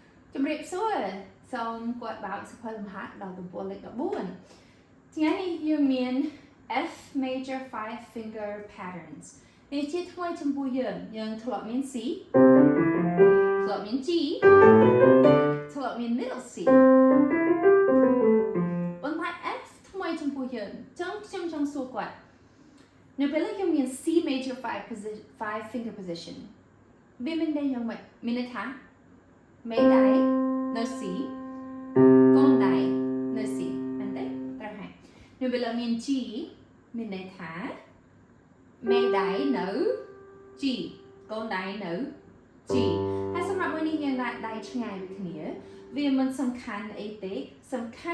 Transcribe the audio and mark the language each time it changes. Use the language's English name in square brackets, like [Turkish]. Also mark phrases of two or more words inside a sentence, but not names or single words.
[Khmer] ជំរាបសួរសូមគាត់បើកសភៅលំហាត់ដល់ទំព័រលេខ14ថ្ងៃនេះយើងមាន [English] F major 5 finger patterns [Khmer] នេះជាថ្មីចំពោះយើងធ្លាប់មាន C ធ្លាប់មាន G ធ្លាប់មាន [English] middle C [Khmer] ប៉ុន្តែ F ថ្មីចំពោះយើងខ្ញុំ ចង់សួរគាត់នៅពេលយើងមាន [English] C major 5 finger position [Khmer] វាមានន័យយ៉ាងម៉េចមានន័យថាមេដៃនៅ C កូនដៃនៅ C មែនទេត្រូវហើយនៅពេលមាន G មានន័យថាមេដៃនៅ G កូនដៃនៅ G ហើយសម្រាប់មួយនេះយើងដាក់ដៃឆ្ងាយពីគ្នាវាមិនសំខាន់អីទេសំខាន់